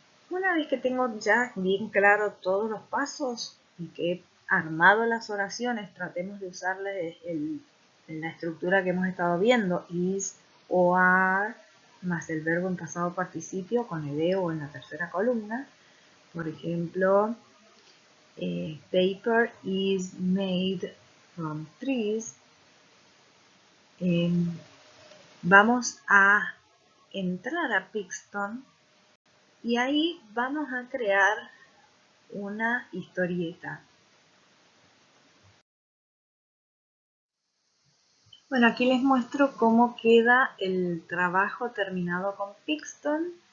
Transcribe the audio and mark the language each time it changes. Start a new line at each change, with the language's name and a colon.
Spanish: Una vez que tengo ya bien claro todos los pasos y que he armado las oraciones, tratemos de usarlas en la estructura que hemos estado viendo, is o are, más el verbo en pasado participio con el o en la tercera columna. Por ejemplo,
English: paper is made from trees.
Spanish: Vamos a entrar a Pixton y ahí vamos a crear una historieta. Bueno, aquí les muestro cómo queda el trabajo terminado con Pixton.